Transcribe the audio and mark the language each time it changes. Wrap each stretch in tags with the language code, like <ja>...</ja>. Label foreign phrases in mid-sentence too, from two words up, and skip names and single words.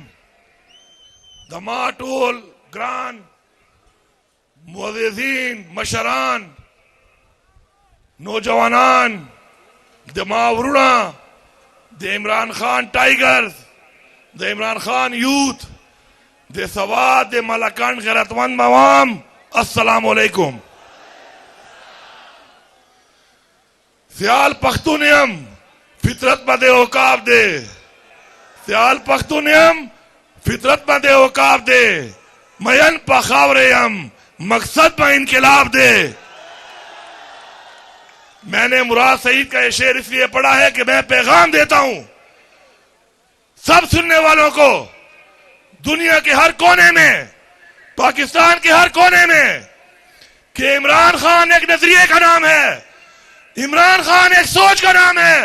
<ps>د ما ټول ګران معززین، مشران، نوجوانان، د ما ورونه، د عمران خان ټایګرز، د عمران خان یوت، د سواد، د ملکان غیرتمند موام، السلام علیکم. سیال پختون یم فطرت باندې اوقاف دے، سیال پختون یم فطرت باندې اوقاف دے، مین پا خاور یم مقصد پا انقلاب دے.</ps> <ur>میں نے مراد سعید کا یہ شعر اس لیے پڑھا ہے کہ میں پیغام دیتا ہوں سب سننے والوں کو، دنیا کے ہر کونے میں، پاکستان کے ہر کونے میں، کہ عمران خان ایک نظریے کا نام ہے، عمران خان ایک سوچ کا نام ہے.</ur>